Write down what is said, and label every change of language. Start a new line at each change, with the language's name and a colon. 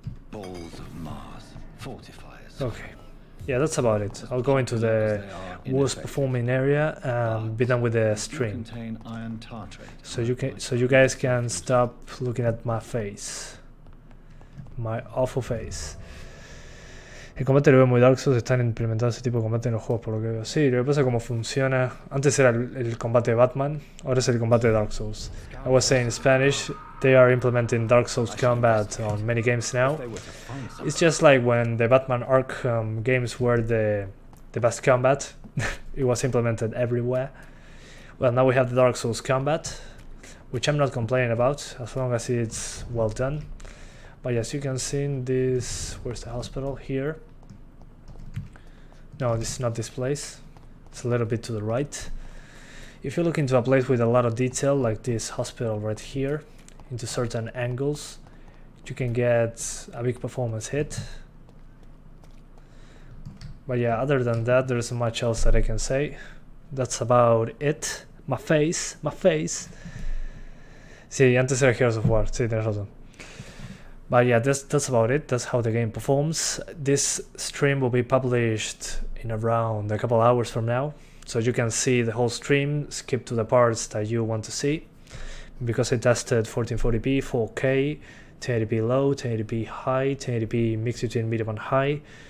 English: Balls of Mars, fortifiers. Okay. Yeah, that's about it. I'll go into the worst performing area and be done with the stream. Contain iron tartrate. So you guys can stop looking at my face. My awful face.
Spanish: El combate lo veo muy Dark Souls, están implementando ese tipo de combate en los juegos por lo que veo. Sí, lo que pasa es cómo funciona. Antes era el combate de Batman, ahora es el combate de Dark Souls.
English: I was saying in Spanish, they are implementing Dark Souls combat on many games now. It's just like when the Batman Arkham games were the best combat. It was implemented everywhere. Well, now we have the Dark Souls combat, which I'm not complaining about, as long as it's well done. But yes, you can see in this, where's the hospital? Here. No, this is not this place. It's a little bit to the right. If you look into a place with a lot of detail, like this hospital right here, into certain angles, you can get a big performance hit. But yeah, other than that, there isn't much else that I can say. That's about it. My face, my face.
Spanish: Sí, antes era Heroes of War, sí, tienes razón.
English: But yeah, that's about it. That's how the game performs. This stream will be published in around a couple hours from now, so you can see the whole stream, skip to the parts that you want to see. Because I tested 1440p, 4K, 1080p low, 1080p high, 1080p mixed between medium and high.